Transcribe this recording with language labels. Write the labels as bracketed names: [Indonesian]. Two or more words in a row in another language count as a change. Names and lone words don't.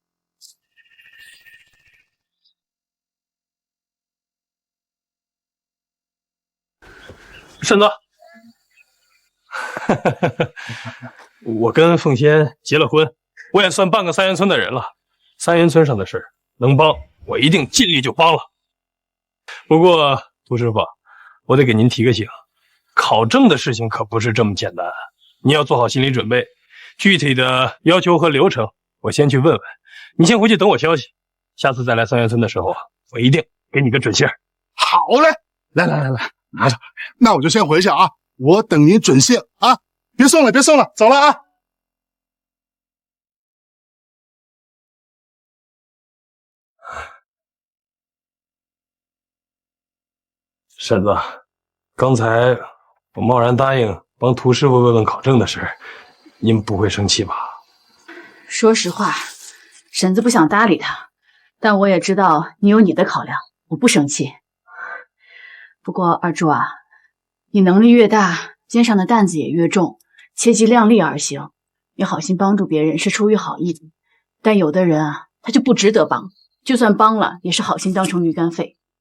[Chinese] 婶子，我跟凤仙結了婚，我也算半個三元村的人了。三元村上的事能幫，我一定盡力就幫了。不過涂師傅，我得給您提個醒，考證的事情可不是這麼簡單，你要做好心理準備。具體的要求和流程，我先去問問。你先回去等我消息，下次再來三元村的時候，我一定給你個準信。好嘞，來，拿着。那我就先回去啊，我等您準信啊！別送了，走了啊！婶子，剛才我貿然答應幫涂師傅問問考證的事，您不會生氣吧？說實話，嬸子不想搭理他，但我也知道你有你的考量，我不生氣。不過二柱啊，你能力越大，肩上的擔子也越重，切忌量力而行。你好心幫助別人是出於好意的，但有的人啊，他就不值得幫，就算幫了，也是好心當成驢肝肺。